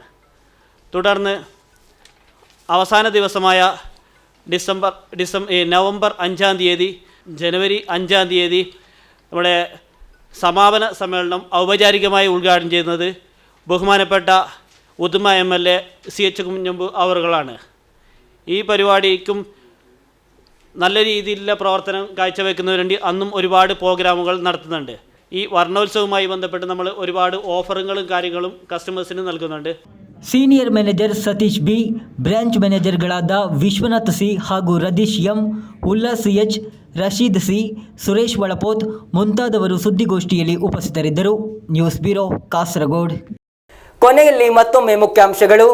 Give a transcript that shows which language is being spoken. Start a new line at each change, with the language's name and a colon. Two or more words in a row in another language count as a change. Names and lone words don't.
Malayalam: തുടർന്ന് അവസാന ദിവസമായ നവംബർ 5-ാം തീയതി, ജനുവരി 5-ാം തീയതി നമ്മുടെ സമാപന സമ്മേളനം ഔപചാരികമായി ഉദ്ഘാടനം ചെയ്യുന്നത് ബഹുമാനപ്പെട്ട ഉദുമ MLA CH കുഞ്ഞമ്പു അവറുകളാണ്. ഈ പരിപാടിക്കും നല്ല രീതിയിലുള്ള പ്രവർത്തനം കാഴ്ചവെക്കുന്നതിന് വേണ്ടി അന്നും ഒരുപാട് പ്രോഗ്രാമുകൾ നടത്തുന്നുണ്ട്. ഈ വർണ്ണോത്സവവുമായി ബന്ധപ്പെട്ട് നമ്മൾ ഒരുപാട് ഓഫറുകളും കാര്യങ്ങളും കസ്റ്റമേഴ്സിന് നൽകുന്നുണ്ട്.
English: senior manager
Kannada: ಸತೀಶ್ ಬಿ,
English: branch managerಗಳಾದ
Kannada: ವಿಶ್ವನಾಥ್ ಸಿ ಹಾಗೂ ರದೀಶ್ ಎಂ, ಉಲ್ಲಾಸ್ ಎಚ್, ರಶೀದ್ ಸಿ, ಸುರೇಶ್ ವಳಪೋತ್ ಮುಂತಾದವರು ಸುದ್ದಿಗೋಷ್ಠಿಯಲ್ಲಿ ಉಪಸ್ಥಿತರಿದ್ದರು. ನ್ಯೂಸ್ ಬ್ಯೂರೋ, ಕಾಸರಗೋಡು. ಕೊನೆಯಲ್ಲಿ ಮತ್ತೊಮ್ಮೆ ಮುಖ್ಯಾಂಶಗಳು.